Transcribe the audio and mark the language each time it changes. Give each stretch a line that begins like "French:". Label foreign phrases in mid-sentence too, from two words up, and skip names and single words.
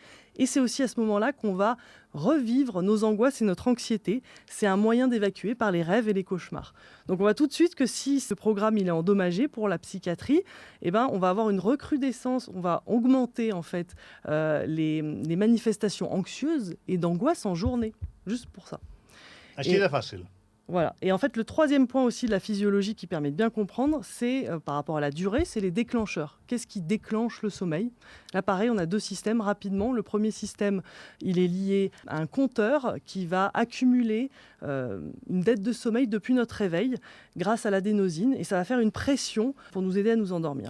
French: Et c'est aussi à ce moment-là qu'on va revivre nos angoisses et notre anxiété. C'est un moyen d'évacuer par les rêves et les cauchemars. Donc on voit tout de suite que si ce programme il est endommagé pour la psychiatrie, on va avoir une recrudescence, on va augmenter en fait les manifestations anxieuses et d'angoisse en journée, juste pour ça.
Catalan: Així de fàcil.
French: Voilà. Et en fait, le troisième point aussi de la physiologie qui permet de bien comprendre, c'est par rapport à la durée, c'est les déclencheurs. Qu'est-ce qui déclenche le sommeil? Là, pareil, on a deux systèmes rapidement. Le premier système, il est lié à un compteur qui va accumuler une dette de sommeil depuis notre réveil grâce à l'adénosine et ça va faire une pression pour nous aider à nous endormir.